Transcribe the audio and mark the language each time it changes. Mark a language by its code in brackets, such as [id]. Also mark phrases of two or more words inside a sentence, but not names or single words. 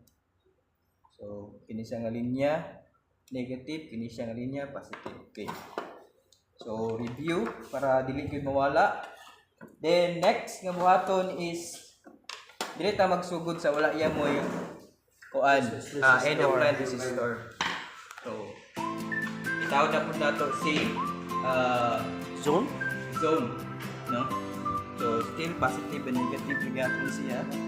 [ceb] So, kini siya nga linya negative, kini siya nga linya positive. Okay. So, review para dili gyud mawala. Then next nga buhaton is dili ta magsugod sa wala iya mo yung kuan [en] end of line resistor. [ceb] So, itawag na po nato si zone, no? So, still positive and negative gyapon siya.